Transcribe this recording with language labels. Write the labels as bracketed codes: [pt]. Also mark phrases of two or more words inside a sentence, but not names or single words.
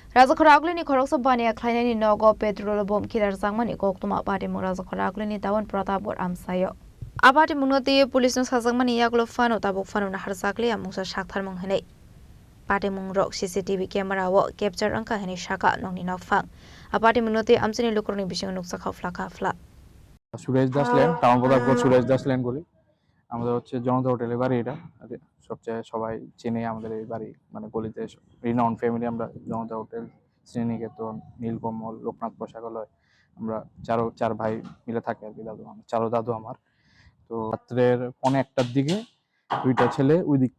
[trp] Rajakhara aglini khorok sabani akhlainani nogo [en] petrol bom [trp] kirar sangmani koktuma party mu Rajakhara aglini tawan Pratapur amsayo. Abati munoti police nos khazangmani yaklo fano tabuk fano na harsakli amungsa shakthar manghanei. Party mungrok [en] CCTV camera [trp] wo capture angka hani shaka nongni nokfang. Abati munoti amsini lukurni bising nuksa khafla fla. [bn] সুরেশ দাস লেন টাউন প্রতাপগড় সুরেশ দাস লেন বলি আমাদের হচ্ছে জনতা হোটেলের বাড়ি এটা সবচেয়ে সবাই চেনে আমাদের এই বাড়ি মানে গলিতে [en] renown family [bn] আমরা জনতা হোটেল শ্রীনিকেতন নীলকমল লোকনাথ পোশাকালয় আমরা চার ভাই মিলে থাকি আর কি চারো দাদু আমার তো রাত্রের 1:15টার দিকে দুইটা ছেলে ওই দিক